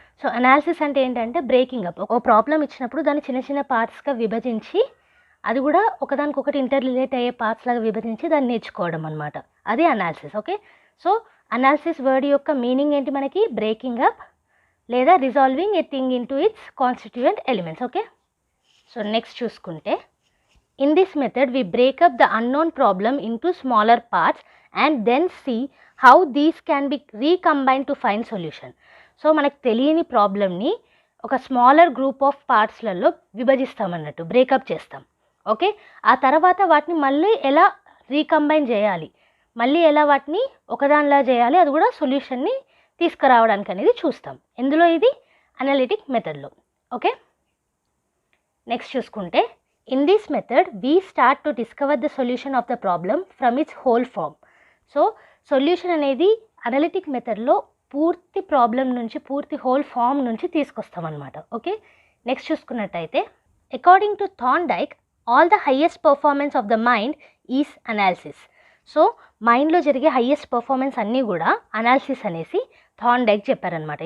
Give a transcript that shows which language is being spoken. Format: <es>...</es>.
<te>So analysis అంటే ఏంటంటే breaking up. ఒక ప్రాబ్లం ఇచ్చినప్పుడు దాన్ని చిన్న చిన్న పార్ట్స్గా విభజించి, అది కూడా ఒకదానికొకటి ఇంటర్ రిలేట్ అయ్యే పార్ట్స్ లాగా విభజించి దాన్ని నేర్చుకోవడం అనమాట, అది analysis. Okay, so analysis word యొక్క మీనింగ్ ఏంటి మనకి?</te> <en>Breaking up లేదా resolving a thing into its constituent elements. Okay, so next చూసుకుంటే, in this method we break up the unknown problem into smaller parts and then see how these can be recombined to find solution.</en> <te>So మనకు తెలియని ప్రాబ్లమ్ని ఒక smaller group of పార్ట్స్లలో విభజిస్తాం అన్నట్టు, breakup చేస్తాం. Okay, ఆ తర్వాత వాటిని మళ్ళీ ఎలా రీకంబైన్ చేయాలి, మళ్ళీ ఎలా వాటిని ఒకదానిలా చేయాలి, అది కూడా సొల్యూషన్ని తీసుకురావడానికి అనేది చూస్తాం. ఎందులో? ఇది అనలిటిక్ మెథడ్లో.</te> <en>Okay, next చూసుకుంటే, in this method we start to discover the solution of the problem from its whole form.</en> <te>So solution అనేది అనలిటిక్ మెథడ్లో పూర్తి ప్రాబ్లం నుంచి, పూర్తి హోల్ ఫామ్ నుంచి తీసుకొస్తాం అనమాట.</te> <en>okay,</en> <te>నెక్స్ట్ చూసుకున్నట్టయితే,</te> <en>According to Thorndike all the highest performance of the mind is analysis.</en> <te>So మైండ్లో జరిగే హైయెస్ట్ పర్ఫార్మెన్స్ అన్నీ కూడా అనాలిసిస్ అనేసి థార్న్డైక్ చెప్పారనమాట.</te>